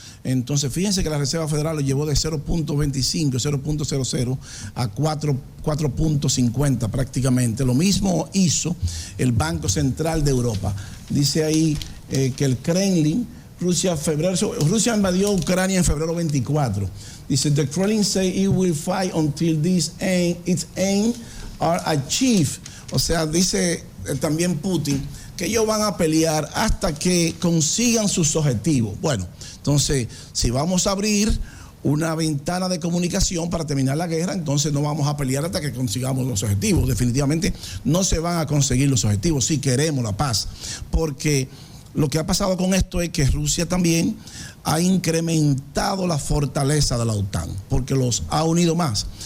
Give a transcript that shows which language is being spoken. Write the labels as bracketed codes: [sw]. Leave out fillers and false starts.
[es] Entonces, fíjense que la Reserva Federal lo llevó de 0.25, 0.00 a 4.50 prácticamente. Lo mismo hizo el Banco Central de Europa. Dice ahí que el Kremlin Rusia invadió Ucrania en febrero 24. [en] Dice, the Kremlin say it will fight until its aim are achieved. [es] O sea, dice también Putin que ellos van a pelear hasta que consigan sus objetivos. Bueno, entonces, si vamos a abrir una ventana de comunicación para terminar la guerra, entonces no vamos a pelear hasta que consigamos los objetivos. Definitivamente no se van a conseguir los objetivos si queremos la paz, porque lo que ha pasado con esto es que Rusia también ha incrementado la fortaleza de la OTAN, porque los ha unido más.